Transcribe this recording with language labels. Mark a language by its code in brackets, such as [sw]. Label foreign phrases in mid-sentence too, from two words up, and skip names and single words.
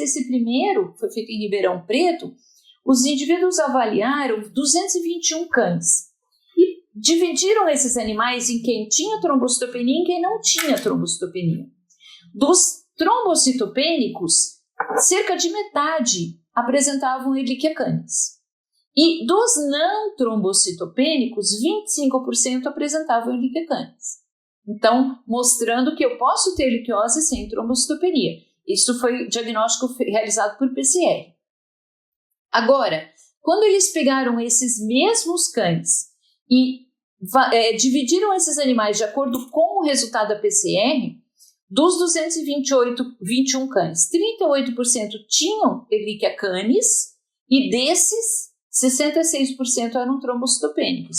[pt] Esse primeiro foi feito em Ribeirão Preto. Os indivíduos avaliaram 221 cães e dividiram esses animais em quem tinha trombocitopenia e em quem não tinha trombocitopenia. Dos trombocitopênicos, cerca de metade apresentavam Ehrlichia canis. E dos não trombocitopênicos, 25% apresentavam Ehrlichia canis. Então, mostrando que eu posso ter erliquiose sem trombocitopenia. Isso foi diagnóstico realizado por PCR. Agora, quando eles pegaram esses mesmos cães e dividiram esses animais de acordo com o resultado da PCR, dos 221 cães, 38% tinham Ehrlichia canis e desses, 66% eram trombocitopênicos.